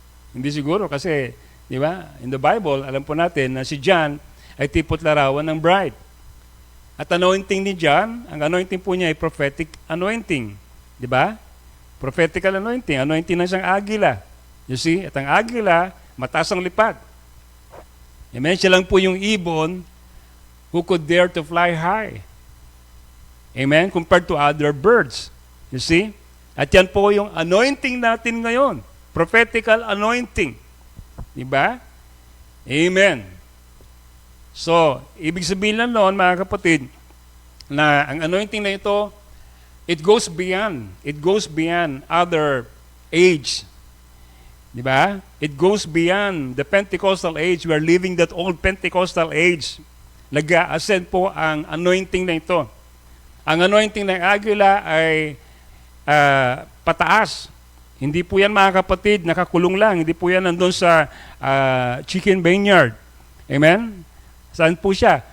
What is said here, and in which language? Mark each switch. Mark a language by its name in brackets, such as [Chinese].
[Filipino] Hindi siguro kasi, di ba? [English] In the Bible, [Filipino] alam po natin na si John ay tipot larawan ng bride. At anointing ni John, ang anointing po niya ay prophetic anointing. Di ba? Prophetical anointing. Anointing ng isang agila. [English] You see? [Filipino] At ang agila, mataas ang lipad. [English] Amen. [Filipino] Siya lang po yung ibon [English] who could dare to fly high. Amen. Compared to other birds. You see? [Filipino] At yan po yung anointing natin ngayon. [English] Prophetical anointing. Diba? Amen. [Filipino] So, ibig sabihin lang noon, mga kapatid, na ang anointing na ito, [English] it goes beyond. It goes beyond other age. Diba? It goes beyond the Pentecostal age. We are living that old Pentecostal age. [Filipino] Nag-ascend po ang anointing na ito. Ang anointing ng agila ay pataas. Hindi po yan, mga kapatid, nakakulong lang. Hindi po yan nandun sa chicken vineyard. Amen? Saan po siya?